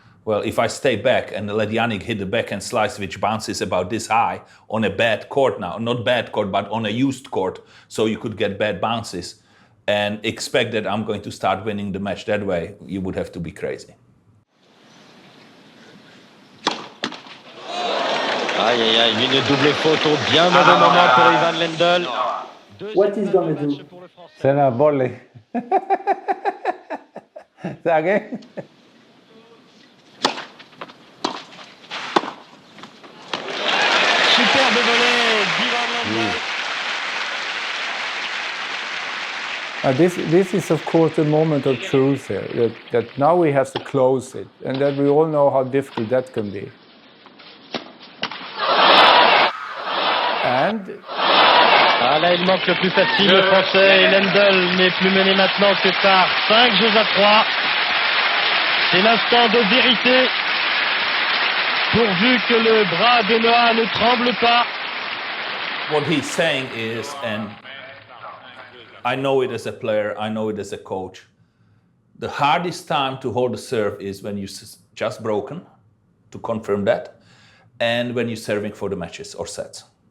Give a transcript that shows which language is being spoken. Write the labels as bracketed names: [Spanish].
[English] Well, if I stay back and let Yannick hit the backhand slice which bounces about this high on a bad court now, not bad court, but on a used court, so you could get bad bounces, and expect that I'm going to start winning the match that way, you would have to be crazy. [French] Aïe, aïe, aïe, une double faute au bien mauvais moment pour Ivan Lendl. [English] What is going to do? Send a volley. Again? This is, of course, the moment of truth here, that now we have to close it, and that we all know how difficult that can be. And [French] Ah, là, il manque le plus facile, le français, et Lendl n'est plus mené maintenant que par 5 jeux à 3. C'est l'instant de vérité, pourvu que le bras de Noah ne tremble pas. [English] What he's saying is, and I know it as a player, I know it as a coach, the hardest time to hold a serve is when you're just broken, to confirm that, and when you're serving for the matches or sets.